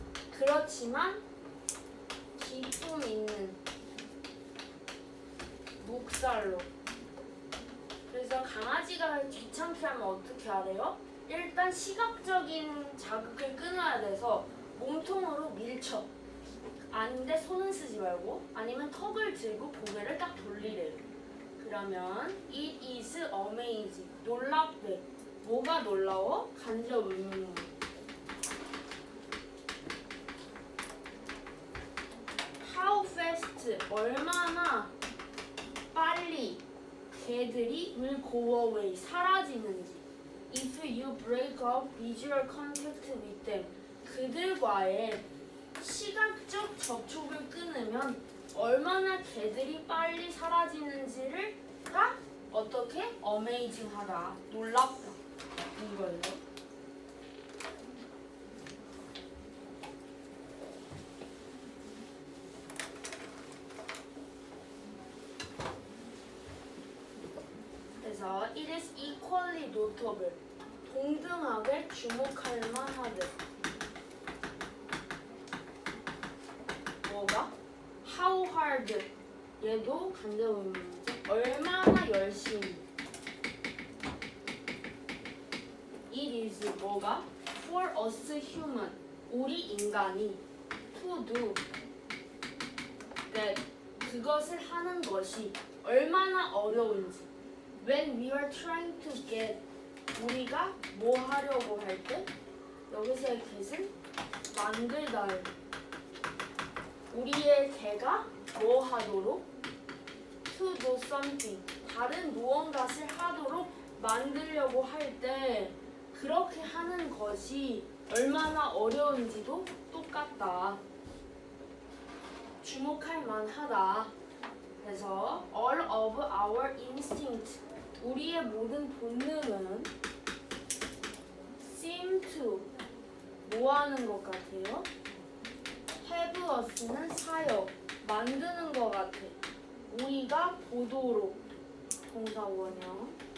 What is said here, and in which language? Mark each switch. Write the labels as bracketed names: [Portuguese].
[Korean] 그렇지만 기쁨 있는 묵살로. 그래서 강아지가 귀찮게 하면 어떻게 하래요? 일단 시각적인 자극을 끊어야 돼서 몸통으로 밀쳐. 아닌데 손은 쓰지 말고 아니면 턱을 들고 고개를 딱 돌리래요. 그러면 [English] it is amazing. [Korean] 놀랍대. 뭐가 놀라워? 간접 의문. [English] How fast [Korean] 얼마나 빨리 개들이 [English] will go away [Korean] 사라지는지. [English] If you break up visual contact with them [Korean] 그들과의 시각적 접촉을 끊으면 얼마나 개들이 빨리 사라지는지가 어떻게? 어메이징하다. 놀랍다. 이거예요. 그래서 [English] it is equally notable. [Korean] 동등하게 주목할 만하대. 뭐가? [English] How hard. [Korean] 얘도 간접 의문이지. 얼마나 열심히. [English] It is [Korean] 뭐가? [English] For us human. [Korean] 우리 인간이 [English] to do that. [Korean] 그것을 하는 것이 얼마나 어려운지. [English] When we are trying to get. [Korean] 우리가 뭐 하려고 할 때 여기서의 get은 만들다를. 우리의 개가 뭐 하도록? [English] To do something. [Korean] 다른 무언가를 하도록 만들려고 할 때 그렇게 하는 것이 얼마나 어려운지도 똑같다. 주목할 만하다. 그래서 [English] all of our instinct. [Korean] 우리의 모든 본능은 seem to 뭐 하는 것 같아요? have us는 사역, 만드는 것 같아. 우리가 보도록 동사 원형.